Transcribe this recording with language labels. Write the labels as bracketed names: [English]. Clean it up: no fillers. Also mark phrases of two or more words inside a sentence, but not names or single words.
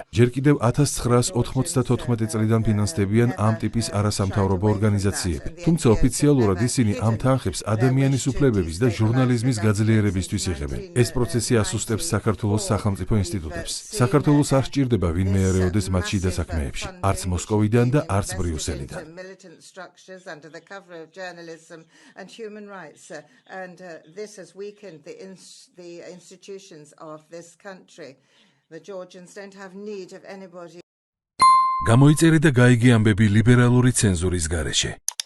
[Georgian] ჯერ კიდევ 1994 წლიდან ფინანსდებიან ამ ტიპის არასამთავრობო ორგანიზაციები. თუმცა ოფიციალურად ისინი ამ თანხებს ადამიანის უფლებების და ჟურნალიზმის გაძლიერებისთვის იღებენ. ეს პროცესი ასუსტებს საქართველოს სახელმწიფო ინსტიტუტებს. საქართველოს არ სჭირდება ვინმე ერეოდეს მათ შიდა საქმეებში, არც მოსკოვიდან და არც ბრიუსელიდან. [English] And human rights, and this has weakened the institutions of this country. The Georgians don't have need of anybody. [Georgian] გამოიწერე და გაიგე ამბები ლიბერალური ცენზურის გარეშე.